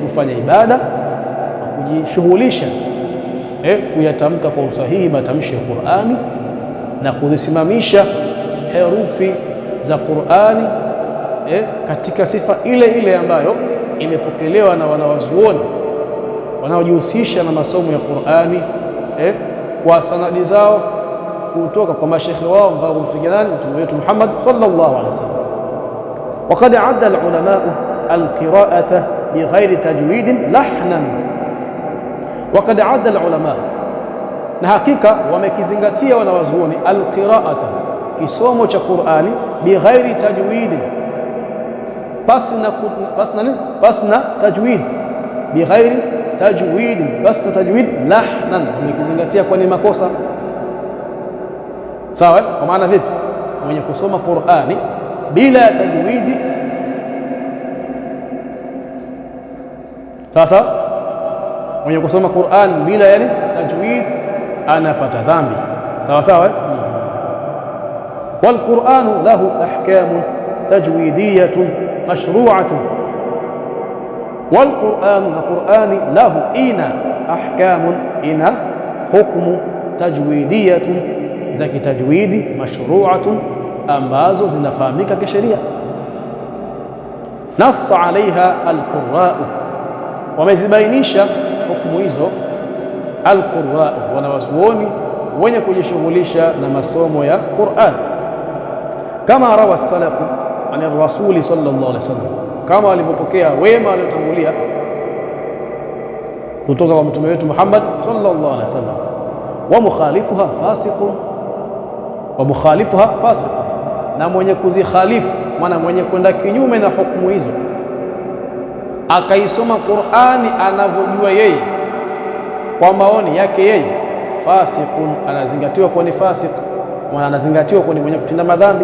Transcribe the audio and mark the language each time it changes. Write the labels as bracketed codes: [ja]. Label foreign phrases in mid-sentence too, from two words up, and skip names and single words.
[sw] Kufanya ibada na kujishughulisha kuyatamka kwa usahihi matamshi ya Qur'ani, na kuzisimamisha herufi za Qur'ani katika sifa ile ile ambayo imepokelewa na wanawazuoni wanaojihusisha na masomo ya Qur'ani kwa sanadi zao, kutoka kwa mashekhe wao mpaka kumfikia nani? Mtume wetu Muhammad [ar] صلى الله عليه وسلم. وقد عد العلماء القراءة بغير تجويد لحنا. وقد عد العلماء, [sw] na hakika wamekizingatia wanawazuoni, al-qira'ata, kisomo cha Qur'ani, [ar] بغير تجويد, [sw] pasna tajwid, [ar] بغير تجويد, [sw] pasna tajwid, lahnan, wamekizingatia kwa ni makosa. Sawa, kwa maana vipi? Mwenye kusoma Qur'ani bila ya tajwidi, sasa mwenye kusoma Qur'an bila yani tajwid anapata dhambi, sawa sawa. [ar] والقرآن له أحكام تجويدية مشروعة, والقرآن, [sw] na Qur'ani, lahu, ina ahkamun, ina hukmu tajwidiyatun, za kitajwidi, mashru'atun, ambazo zinafahamika kisheria. [ar] نص عليها القراء, [sw] wamezibainisha hukumu hizo [ar] alqurra'u, [sw] wanawazuoni wenye kujishughulisha na masomo ya Qur'an, [ar] كما روى سلف عن رسول صلى الله عليه وسلم, [sw] kama walivyopokea wema waliotangulia kutoka kwa mtume wetu Muhammad [ar] صلى الله عليه وسلم. ومخالفها فاسق, ومخالفها فاسق, [sw] na mwenye kuzikhalifu, maana mwenye kwenda kinyume na hukumu hizo akaisoma Qur'ani anavyojua yeye kwa maoni yake yeye, fasiqun, anazingatiwa kuwa ni fasiq, maana anazingatiwa kuwa ni mwenye kutenda madhambi.